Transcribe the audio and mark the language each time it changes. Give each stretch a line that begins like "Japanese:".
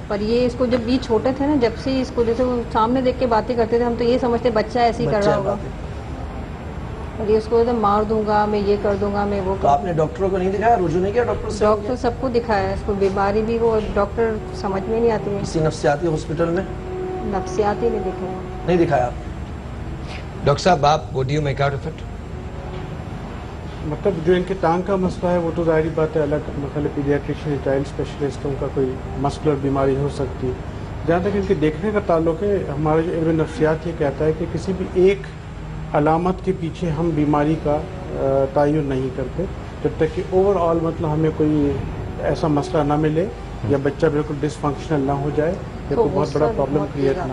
Urdu: پر یہ اس کو جب یہ چھوٹے تھے نا, جب سے اس کو جیسے وہ سامنے دیکھ کے باتیں کرتے تھے, ہم تو یہ سمجھتے بچہ ایسے ہی کر رہا ہوگا. اور یہ اس کو مار دوں گا میں, یہ کر دوں گا میں, وہ. تو آپ نے ڈاکٹروں کو نہیں دکھایا, رجوع نہیں کیا ڈاکٹر سے؟ ڈاکٹر سب کو دکھایا, اس کو بیماری بھی وہ ڈاکٹر سمجھ میں نہیں آتی ہے. کسی نفسیاتی ہاسپٹل میں؟ نفسیاتی نہیں دکھایا. نہیں دکھایا. ڈاکٹر صاحب آپ
English: what do you make out of it؟
Urdu: مطلب جو ان کے ٹانگ کا مسئلہ ہے وہ تو ظاہری بات ہے, الگ مسئلہ پیڈیاٹریشین چائلڈ اسپیشلسٹ ان کا کوئی مسکولر بیماری ہو سکتی ہے. جہاں تک ان کے دیکھنے کا تعلق ہے, ہمارا جو علم نفسیات یہ کہتا ہے کہ کسی بھی ایک علامت کے پیچھے ہم بیماری کا تعین نہیں کرتے جب تک کہ اوور آل مطلب ہمیں کوئی ایسا مسئلہ نہ ملے یا بچہ بالکل ڈس فنکشنل نہ ہو جائے یا کوئی بہت بڑا پرابلم کریٹ نہ.